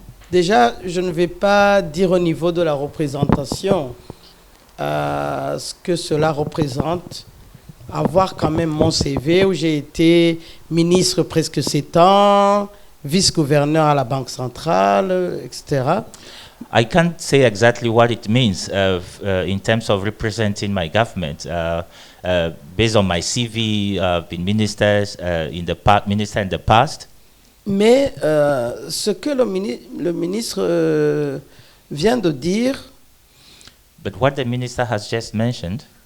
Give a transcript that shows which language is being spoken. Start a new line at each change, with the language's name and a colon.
French: Déjà, je ne vais pas dire au niveau de la représentation ce que cela représente. Avoir quand même mon CV où j'ai été ministre presque 7 ans, vice-gouverneur à la Banque centrale, etc.
English: I can't say exactly what it means in terms of representing my government. Based on my CV, I've been minister in the past.
French: Mais ce que le ministre vient de dire,
English: But what the minister has just mentioned,